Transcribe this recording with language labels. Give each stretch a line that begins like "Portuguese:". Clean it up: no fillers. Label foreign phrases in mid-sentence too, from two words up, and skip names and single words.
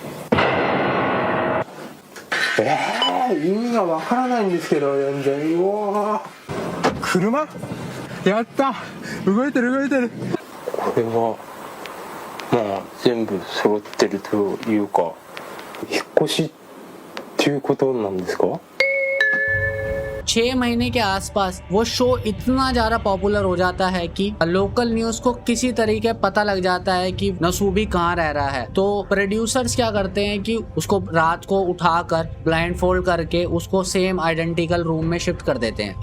Japanese: 意味がわからないんですけど全然。うわー、車やった、動いてる動いてる。これはまあ全部揃ってるというか、引っ越しっていうことなんですか。
Hindi: 6 महीने के आसपास वो शो इतना ज्यादा पॉपुलर हो जाता है कि
English: local news
Hindi: को किसी तरीके पता लग जाता है कि नसूबी कहाँ रह रहा है। तो प्रोड्यूसर्स क्या करते हैं कि उसको रात को उठाकर
English: blind fold
Hindi: करके उसको
English: same identical room
Hindi: में शिफ्ट कर देते हैं।